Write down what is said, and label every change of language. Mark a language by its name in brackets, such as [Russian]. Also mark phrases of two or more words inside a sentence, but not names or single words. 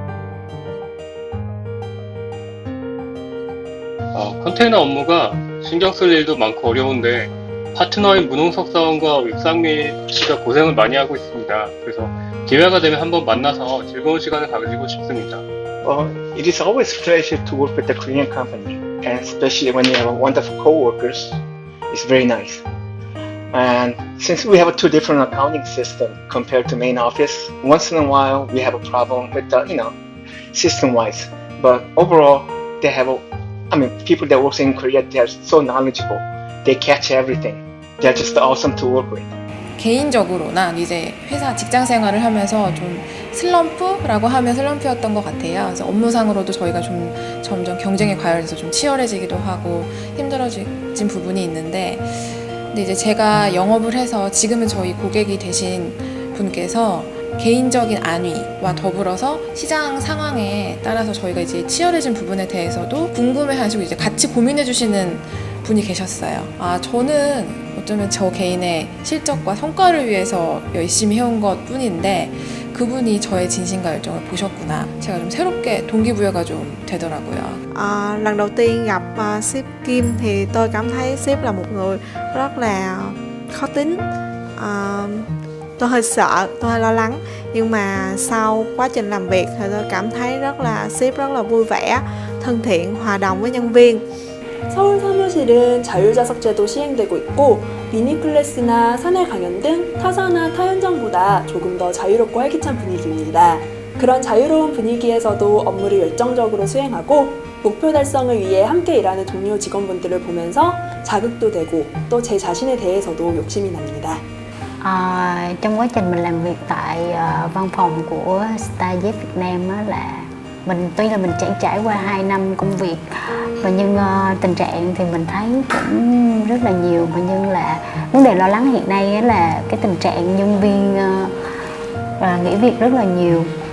[Korean] 컨테이너 업무가 신경 쓸 일도 많고 어려운데 파트너인 문홍석 사원과 윗상미 씨가 고생을 많이 하고 있습니다. 그래서 기회가 되면 한번 만나서 즐거운 시간을 가지고 싶습니다. [English] It is always a pleasure to work with a Korean company, and especially when you have wonderful co-workers, it's very nice. And since we have two different accounting systems compared to main office, once in a while we have a problem with the, system-wise. But overall, they have people that work in Korea, they are so knowledgeable. They catch everything. They're just awesome to work with. [Korean] 개인적으로 난 이제 회사 직장 생활을 하면서 좀 슬럼프라고 하면 슬럼프였던 것 같아요. 그래서 업무상으로도 저희가 좀 점점 경쟁에 과열해서 좀 치열해지기도 하고 힘들어진 부분이 있는데, 근데 이제 제가 영업을 해서 지금은 저희 고객이 되신 분께서 개인적인 안위와 더불어서 시장 상황에 따라서 저희가 이제 치열해진 부분에 대해서도 궁금해하시고 이제 같이 고민해주시는 분이 계셨어요. 저는 어쩌면 저 개인의 실적과 성과를 위해서 열심히 해온 것 뿐인데 그분이 저의 진심과 열정을 보셨구나. 제가 좀 새롭게 동기부여가 좀 되더라고요. [Vietnamese] Lần đầu tiên gặp sếp Kim thì tôi cảm thấy sếp là một người rất là khó tính. Tôi hơi sợ, tôi hơi lo lắng. Nhưng mà sau quá trình làm việc thì tôi cảm thấy sếp rất là vui vẻ, thân thiện, hòa đồng với nhân viên. [Korean] 서울 사무실은 자율자석제도 시행되고 있고 미니 클래스나 사내 강연 등 타사나 타 현장보다 조금 더 자유롭고 활기찬 분위기입니다. 그런 자유로운 분위기에서도 업무를 열정적으로 수행하고 목표 달성을 위해 함께 일하는 동료 직원분들을 보면서 자극도 되고 또 제 자신에 대해서도 욕심이 납니다. [Vietnamese] Trong quá trình mình làm việc tại văn phòng của StyleZ Việt Nam á, là tuy là mình trải qua 2 năm công việc và nhưng tình trạng thì mình thấy cũng rất là nhiều, và nhưng là vấn đề lo lắng hiện nay á, là cái tình trạng nhân viên nghỉ việc rất là nhiều.